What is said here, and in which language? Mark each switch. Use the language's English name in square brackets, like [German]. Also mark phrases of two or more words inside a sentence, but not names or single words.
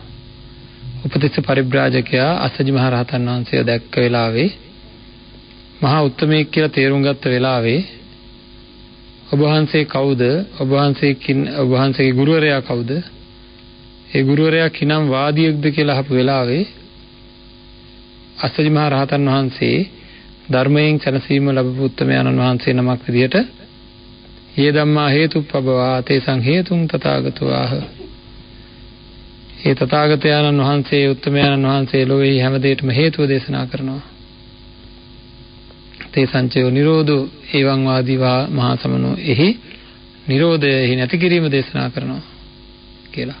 [Sinhala] උපතිස්ස පරිබ්‍රාජකයා අස්සජි මහ රහතන් වහන්සේ දැක්ක වෙලාවේ මහා උත්තමයෙක් කියලා තේරුම් ගත්ත වෙලාවේ ඔබ වහන්සේ කවුද? ඔබ වහන්සේගේ ගුරුවරයා කවුද? ඒ ගුරුවරයා කිනම් වාදියෙක්ද කියලා අහපු වෙලාවේ අස්සජි මහ රහතන් වහන්සේ ධර්මයෙන් සැනසීම ලැබපු උත්තමයන්න් වහන්සේ නමක් විදියට [Pali] "යේ ධම්මා හේතුප්පබවා තේසං හේතුං තථාගතෝ ආහ" [Sinhala] ඒ තථාගතයන්න් වහන්සේ උත්තමයන්න් වහන්සේ ලෝකෙහි හැම දෙයකටම හේතුව දේශනා කරනවා. [Pali] තේසංචයෝ නිරෝධෝ එවං වාදීවා මහා සමනෝ [Sinhala] එහි නිරෝධයෙහි නැති කිරීම දේශනා කරනවා කියලා.